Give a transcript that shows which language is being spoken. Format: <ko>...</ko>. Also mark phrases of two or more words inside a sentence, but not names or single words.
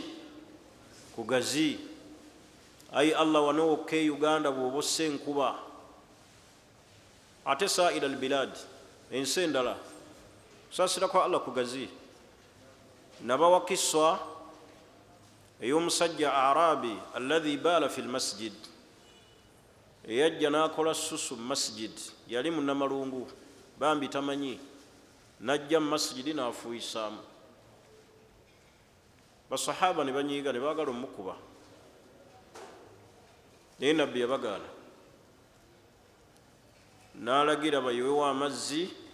<lg>Kugazi. Ai allah wano wokka e Uganda bw'oba ossa enkuba, ate</lg> <ar>سائر البلاد,</ar> <lg>ensi endala, okusaasira kwa allah kugazi. Nabawa kissa ey'omusajja arabi</lg> <ar>الذي بال في المسجد,</ar> <lg>eyajja n'akola susu mu masjid, yali munnamalungu bambi tamanyi, najja mu masjidi n'afuuyisaamu. Basahaba ne banyiiga ne baagala omukuba, naye nabbi yabagaana, n'alagira bayiwewo amazzi.</lg>